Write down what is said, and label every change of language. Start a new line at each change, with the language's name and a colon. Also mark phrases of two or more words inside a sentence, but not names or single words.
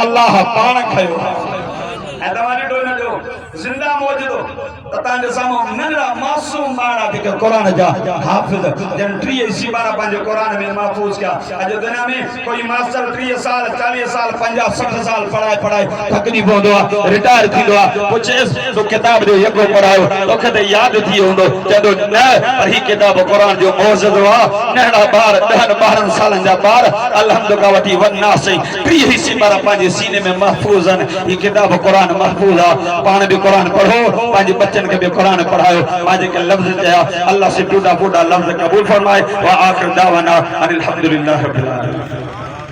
Sindhi: अल्लाह पाण खयो ऐं तव्हां ॾिठो न जो जिंदा मौजूदो तांजे साम्हूं नंढा मासूम ॿार जेके क़ुरान जा हाफ़िज़ जन 30 सिबारा पंहिंजे क़ुरान में महफूज़ कया अॼु दुनिया में कोई मास्टर 30 साल 40 साल 50 60 साल पढ़ाई थकिजी पवंदो आहे रिटायर थींदो आहे पुछेसि तो किताब जो यको पढ़ायो तोखे त यादि थी वेंदो चवंदो न पर ही किताब क़ुरान जो मौजूदो आहे नंढा ॿार 10-12 सालनि जा ॿार अलहम्द का वठी वन्ना से 30 सिबारा पंहिंजे सीने में महफूज़ आहिनि ही किताब क़ुरान महफूज़ आहे पाण भी क़ुरान पढ़ो पंहिंजे बच्चन के भी कुरान पढ़ायो आज के लफ्ज चया
Urdu: اللہ سے ٹوٹا پھوٹا لفظ قبول فرمائے
Arabic: وآخر دعوانا أن الحمد لله رب العالمين.